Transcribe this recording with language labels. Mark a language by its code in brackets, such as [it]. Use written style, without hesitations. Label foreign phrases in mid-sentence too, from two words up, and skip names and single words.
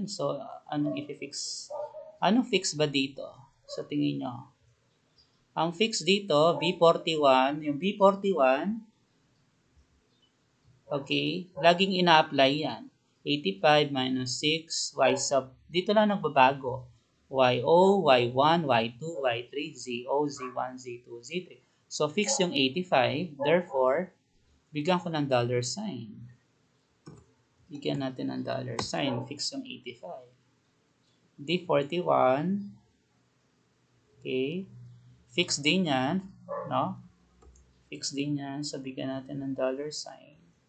[tl] So, anong i-fix? Anong fix ba dito? Sa tingin nyo? Ang fix dito, B41, yung B41, okay, laging ina-apply yan. 85 minus 6, y sub, dito lang nagbabago. YO, Y1, Y2, Y3, ZO, Z1, Z2, Z3. So, fix yung 85, therefore, bigyan ko ng dollar sign. Bigyan natin ng dollar sign, fix yung 85. D41, okay, fix din yan, no? Fix din yan, so bigyan natin ng dollar sign.